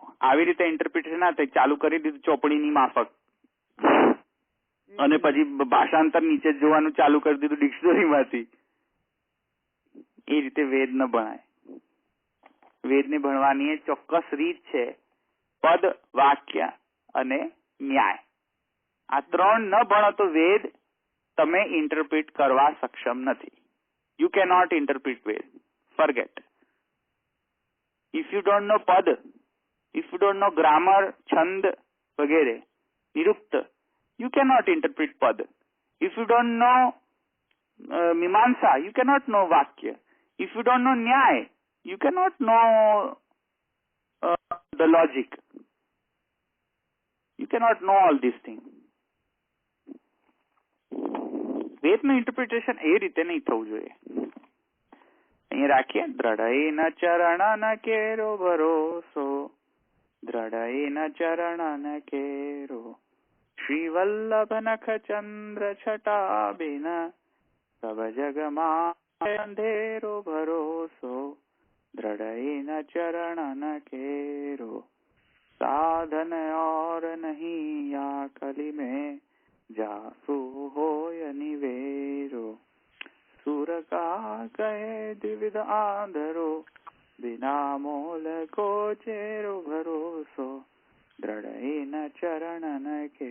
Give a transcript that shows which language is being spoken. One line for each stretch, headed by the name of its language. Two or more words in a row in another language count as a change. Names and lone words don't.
Gujarati: આવી રીતે ઇન્ટરપ્રિટેશન ના થાય, ચાલુ કરી દીધું ચોપડીની માફક અને પછી ભાષાંતર નીચે જોવાનું ચાલુ કરી દીધું ડિક્શનરીમાંથી, એ રીતે વેદ ન ભણાય. વેદને ભણવાની એ ચોક્કસ રીત છે. પદ, વાક્ય અને ન્યાય, આ 3 ન ભણો તો વેદ તમે ઇન્ટરપ્રિટ કરવા સક્ષમ નથી.
English: you cannot interpret Ved. Forget. If you don't know pad, if you don't know grammar, chand
Hindi: वगैरह, निरुक्त,
English: you cannot interpret pad. If you don't know मीमांसा, you cannot know vakya. If you don't know nyay, you cannot know the logic. You cannot know all these things.
Gujarati: વેદનું ઇન્ટરપ્રિટેશન એ રીતે નહીં થવું જોઈએ. અહીં રાખીએ,
Braj: द्रढइन चरण केरो भरोसो, द्रढइन चरण केरो, श्री वल्लभ नख चंद्र छटाबिन, सब जगमां अंधेरो भरोसो, द्रढइन चरण केरो, साधन और नहीं या कली में जासु होय निवेरो, सुर का कहे द्विविध आंधरो, बिना मोल को चेरो भरोसो, दृढ़ चरणन के.